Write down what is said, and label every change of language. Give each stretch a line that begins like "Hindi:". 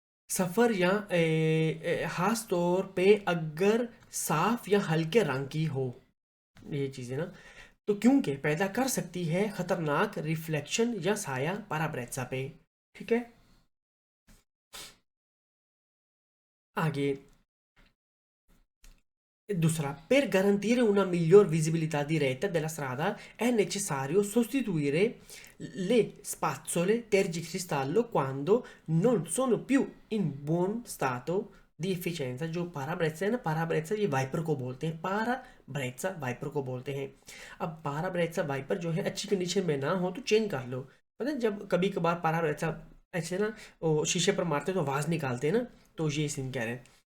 Hindi: सफ़र या खास तौर पे अगर साफ या हल्के रंग की हो ये चीज़ें ना, तो क्योंकि पैदा कर सकती है खतरनाक रिफ्लेक्शन या साया parabrezza पे, ठीक है। आगे दूसरा,
Italian: per garantire una miglior visibilità diretta della strada è necessario sostituire le spazzole tergicristallo quando non sono più in buon stato di efficienza।
Hindi: जो parabrezza है ना, parabrezza ये वाइपर को बोलते हैं, parabrezza वाइपर को बोलते हैं। अब parabrezza वाइपर जो है अच्छी कंडीशन में ना हो तो चेंज कर लो। पता है जब कभी कभार parabrezza ऐसे ना वो शीशे पर मारते तो आवाज़ निकालते हैं ना, तो ये सीन कह रहे हैं।